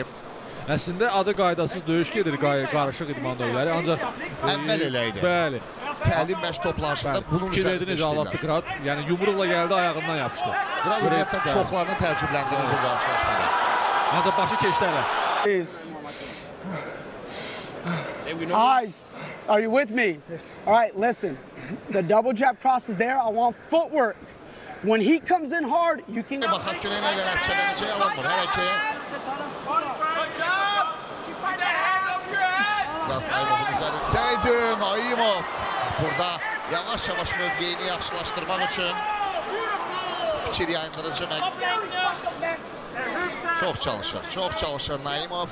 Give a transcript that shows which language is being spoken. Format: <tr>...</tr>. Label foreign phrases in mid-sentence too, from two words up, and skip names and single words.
<az>əslində adı qaydasız döyüş gedir, qarışıq idman növləri, ancaq əvvəl elə idi. Bəli. Təlim məşq toplanışında bunun üzərində işləyirlər. Qrad, yəni yumruqla gəldi, ayağından yapışdı. Qrad ümumiyyətlə çoxlarını təəccübləndirir bu qarşılaşmada. Ancaq başı keçdi hələ.</az> <en>Eyes, are you with me? Yes. All right, listen. The double jab cross is there. I want footwork. When he comes in hard, you can...</en> <az>Baxaq ki, nə ilə nəticələnəcək alınmır. Hələ ki... Qrad Naimovun üzərindəydi. Naimov burada yavaş-yavaş mövqeyini yaxşılaşdırmaq üçün fikir yayındırıcı Çox çalışır Naimov.</az>